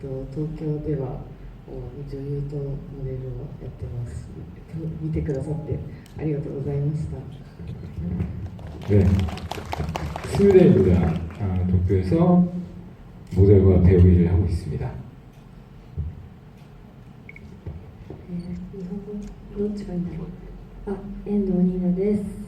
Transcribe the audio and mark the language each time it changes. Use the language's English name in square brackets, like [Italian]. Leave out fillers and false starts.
[Japanese] 東京では女優とモデルをやってます。見てくださってありがとうございました。 [Korean] 네, 스미레입니다. 도쿄에서 모델과 배우 일을 하고 있습니다. [Japanese] 日本語どっちがいいんだろう。遠藤ニーナです。